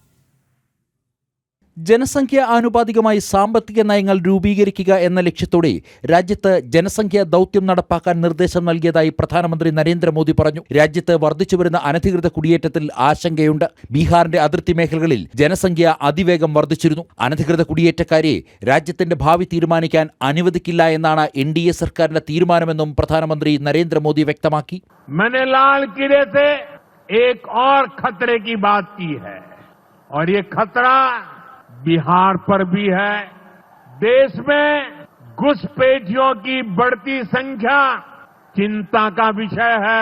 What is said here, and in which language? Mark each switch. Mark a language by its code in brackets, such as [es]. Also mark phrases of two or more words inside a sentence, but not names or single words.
[ml] ജനസംഖ്യ ആനുപാതികമായി സാമ്പത്തിക നയങ്ങൾ രൂപീകരിക്കുക എന്ന ലക്ഷ്യത്തോടെ രാജ്യത്ത് ജനസംഖ്യാ ദൗത്യം നടപ്പാക്കാൻ നിർദ്ദേശം നൽകിയതായി പ്രധാനമന്ത്രി നരേന്ദ്രമോദി പറഞ്ഞു. രാജ്യത്ത് വർദ്ധിച്ചുവരുന്ന അനധികൃത കുടിയേറ്റത്തിൽ ആശങ്കയുണ്ട്. ബീഹാറിന്റെ അതിർത്തി മേഖലകളിൽ ജനസംഖ്യ അതിവേഗം വർദ്ധിച്ചിരുന്നു. അനധികൃത കുടിയേറ്റക്കാരെ രാജ്യത്തിന്റെ ഭാവി തീരുമാനിക്കാൻ അനുവദിക്കില്ല എന്നാണ് NDA സർക്കാരിന്റെ തീരുമാനമെന്നും പ്രധാനമന്ത്രി നരേന്ദ്രമോദി വ്യക്തമാക്കി. [hi] बिहार पर भी है. देश में घुसपैठियों की बढ़ती संख्या चिंता का विषय है.